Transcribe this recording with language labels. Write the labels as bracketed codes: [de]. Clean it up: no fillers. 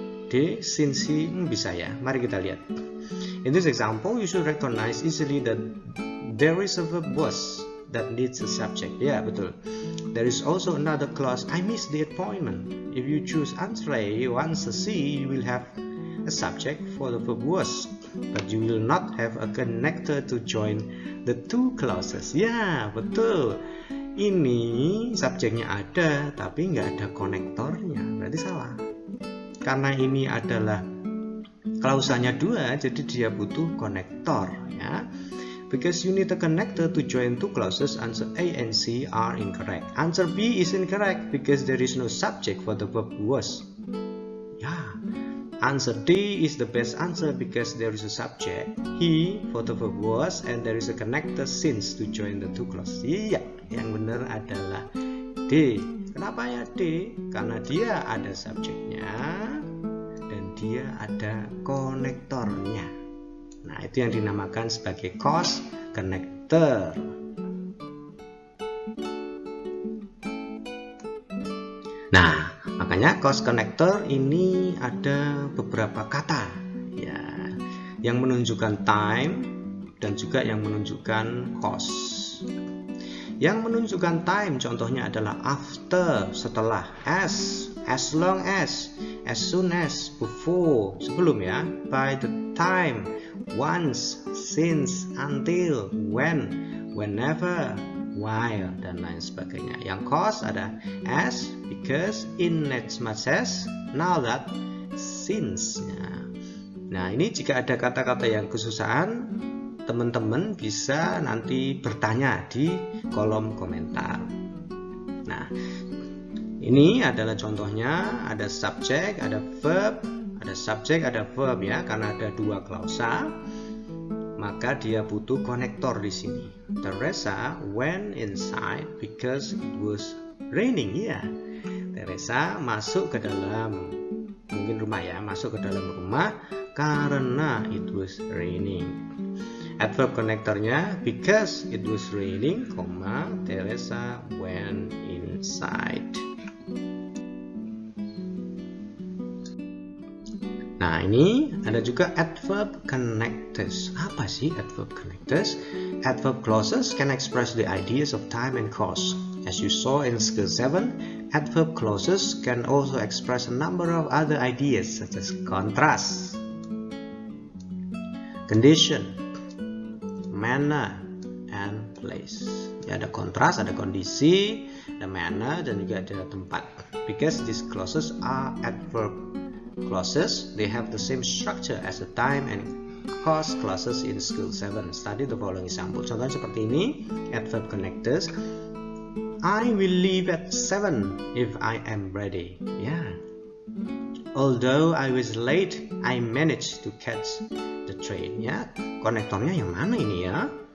[en] D, since he, [id] bisa ya. Mari kita lihat. [en] In this example, you should recognize easily that there is a verb was that needs a subject. Ya, betul. There is also another clause, I missed the appointment. If you choose answer A or answer C, you will have a subject for the verb was, but you will not have a connector to join the two clauses. [id] Ya, betul. Ini subjeknya ada, tapi nggak ada konektornya. Berarti salah. Karena ini adalah klausanya dua, jadi dia butuh konektor. Ya. [en] Because you need a connector to join two clauses, answer A and C are incorrect. Answer B is incorrect because there is no subject for the verb was. Ya, answer D is the best answer because there is a subject, he, for the verb was, and there is a connector since to join the two clauses. [id] Iya, yang benar adalah D. Kenapa ya D? Karena dia ada subjeknya dan dia ada konektornya. Nah, itu yang dinamakan sebagai cause connector. Nah, makanya cause connector ini ada beberapa kata ya, yang menunjukkan time dan juga yang menunjukkan cause. Yang menunjukkan time contohnya adalah after, setelah, as long as soon as, before, sebelum ya, by the time, once, since, until, when, whenever, while, dan lain sebagainya. Yang cause ada as, because, in as much as, now that, since. Nah, ini jika ada kata-kata yang kesusahan, teman-teman bisa nanti bertanya di kolom komentar. Nah, ini adalah contohnya, ada subjek, ada verb, ada subjek, ada verb ya, karena ada dua klausa, maka dia butuh konektor di sini. [en] Teresa went inside because it was raining. [id] Ya, Teresa masuk ke dalam, mungkin rumah ya, masuk ke dalam rumah karena [en] it was raining. Adverb konektornya because it was raining, Teresa went inside. [id] Nah, ini ada juga adverb connectors. Apa sih [en] adverb connectors? Adverb clauses can express the ideas of time and cause. As you saw in skill 7, adverb clauses can also express a number of other ideas such as contrast, condition, manner, and place. [id] Ya, ada kontras, ada kondisi, ada manner, dan juga ada tempat. [en] Because these clauses are adverb clauses, they have the same structure as the time and cost clauses in School 7. Study the following example. [id] Contohnya seperti ini, [en] adverb connectors. I will leave at 7 if I am ready. Ya. Although I was late, I managed to catch the train. [id] Ya, konektornya yang mana ini ya?